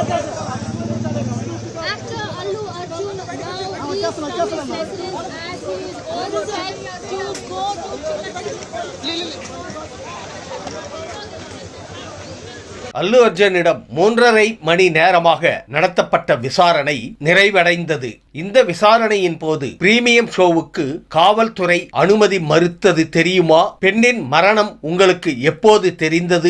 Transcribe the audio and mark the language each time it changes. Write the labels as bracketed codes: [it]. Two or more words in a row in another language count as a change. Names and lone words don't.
[en] After Allu Arjun now leaves from his residence as he is all set to go to [ta] அல்லு அர்ஜுனிடம் 3.5 மணி நேரமாக நடத்தப்பட்ட விசாரணை நிறைவடைந்தது. இந்த விசாரணையின் போது பிரீமியம் ஷோவுக்கு காவல்துறை அனுமதி மறுத்தது தெரியுமா? பெண்ணின் மரணம் உங்களுக்கு எப்போது தெரிந்தது?